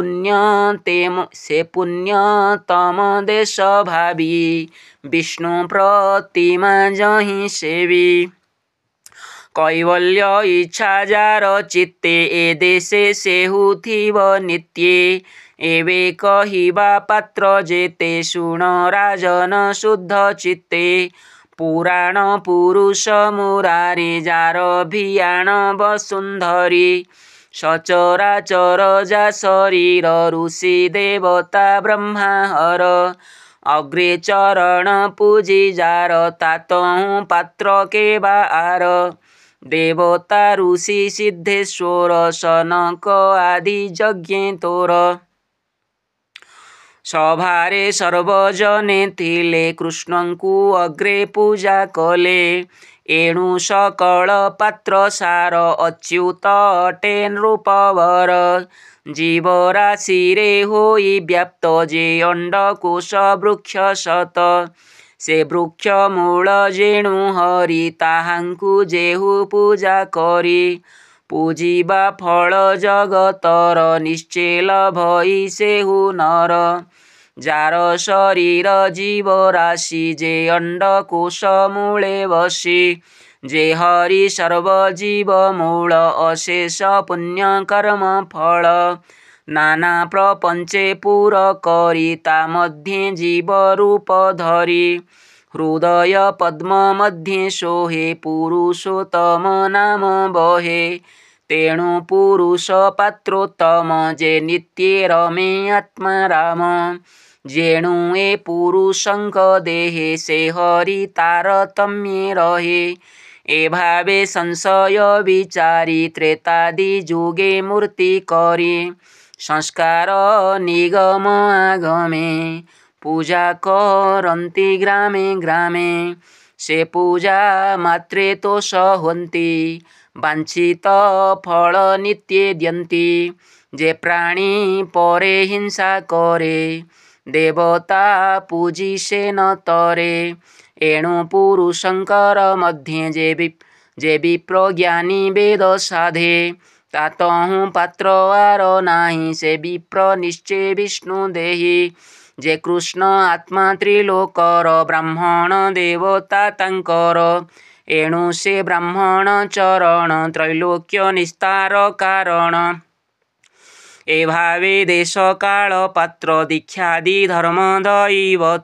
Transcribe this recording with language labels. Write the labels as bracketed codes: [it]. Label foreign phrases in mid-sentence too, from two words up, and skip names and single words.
[or] ପୁଣ୍ୟତମ ଦେଶ ଭାବି ବିଷ୍ଣୁ ପ୍ରତିମା ଯହିଁ ସେବି କୈବଲ୍ୟ ଇଚ୍ଛା ଯାର ଚିତ୍ତେ ଏ ଦେଶେ ସେହୁ ଥିବ ନିତ୍ୟେ ଏବେ କହିବା ପାତ୍ର ଯେତେ ଶୁଣ ରାଜନ ଶୁଦ୍ଧ ଚିତ୍ତେ ପୁରାଣ ପୁରୁଷ ମୁରାରି ଯାର ଭିଆଣ ବସୁନ୍ଧରୀ ସଚରାଚର ଯା ଶରୀର ଋଷି ଦେବତା ବ୍ରହ୍ମାହର ଅଗ୍ରେ ଚରଣ ପୂଜି ଯାର ତାତହୁ ପାତ୍ର କେ ବାର ଦେବତା ଋଷି ସିଦ୍ଧେଶ୍ୱର ସନକ ଆଦି ଯଜ୍ଞ ତୋର ସଭାରେ ସର୍ବଜନେ ଥିଲେ କୃଷ୍ଣଙ୍କୁ ଅଗ୍ରେ ପୂଜା କଲେ। ଏଣୁ ସକଳ ପାତ୍ର ସାର ଅଚ୍ୟୁତ ଅଟେ ନୃପବର। ଜୀବ ରାଶିରେ ହୋଇ ବ୍ୟାପ୍ତ ଯେ ଅଣ୍ଡକୋଶ ବୃକ୍ଷ ସତ। ସେ ବୃକ୍ଷ ମୂଳ ଯେଣୁ ହରି ତାହାଙ୍କୁ ଯେହୁ ପୂଜା କରି। ପୂଜିବା ଫଳ ଜଗତର ନିଶ୍ଚେଳ ଭଇ ସେହୁ ନର। ଯାର ଶରୀର ଜୀବ ରାଶି ଯେ ଅଣ୍ଡକୋଶ ମୂଳେ ବସି। ଯେ ହରି ସର୍ବଜୀବ ମୂଳ ଅଶେଷ ପୁଣ୍ୟ କର୍ମ ଫଳ। ନାନା ପ୍ରପଞ୍ଚେ ପୁର କରି ତା ମଧ୍ୟେ ଜୀବ ରୂପ ଧରି। ହୃଦୟ ପଦ୍ମ ମଧ୍ୟେ ସୋହେ ପୁରୁଷୋତ୍ତମ ନାମ ବହେ। ତେଣୁ ପୁରୁଷ ପାତ୍ରୋତ୍ତମ ଯେ ନିତ୍ୟେ ରମେ ଆତ୍ମା ରାମ। ଯେଣୁ ଏ ପୁରୁଷଙ୍କ ଦେହେ ସେ ହରି ତାରତମ୍ୟେ ରହେ। ଏ ଭାବେ ସଂଶୟ ବିଚାରି ତ୍ରେତାଦି ଯୁଗେ ମୂର୍ତ୍ତି କରି। ସଂସ୍କାର ନିଗମ ଆଗମେ ପୂଜା କରନ୍ତି ଗ୍ରାମେ ଗ୍ରାମେ। ସେ ପୂଜା ମାତ୍ରେ ତୋଷ ହୋନ୍ତି ବାଞ୍ଛିତ ଫଳ ନିତ୍ୟେ ଦ୍ୟନ୍ତି। ଯେ ପ୍ରାଣୀ ପରେ ହିଂସା କରେ ଦେବତା ପୂଜିସେ ନ ତରେ। ଏଣୁ ପୁରୁଷଙ୍କର ମଧ୍ୟେ ଯେ ବିପ୍ର ଜ୍ଞାନୀ ବେଦ ସାଧେ। ତାତହୁ ପାତ୍ର ଆଉ ନାହିଁ ସେ ବିପ୍ର ନିଶ୍ଚୟ ବିଷ୍ଣୁ ଦେହି। ଯେ କୃଷ୍ଣ ଆତ୍ମା ତ୍ରିଲୋକର ବ୍ରାହ୍ମଣ ଦେବତା ତାଙ୍କର। ଏଣୁ ସେ ବ୍ରାହ୍ମଣ ଚରଣ ତ୍ରୈଲୋକ୍ୟ ନିସ୍ତାର କାରଣ। ଏ ଭାବେ ଦେଶ କାଳ ପାତ୍ର ଦୀକ୍ଷାଦି ଧର୍ମ ଦୈବତ।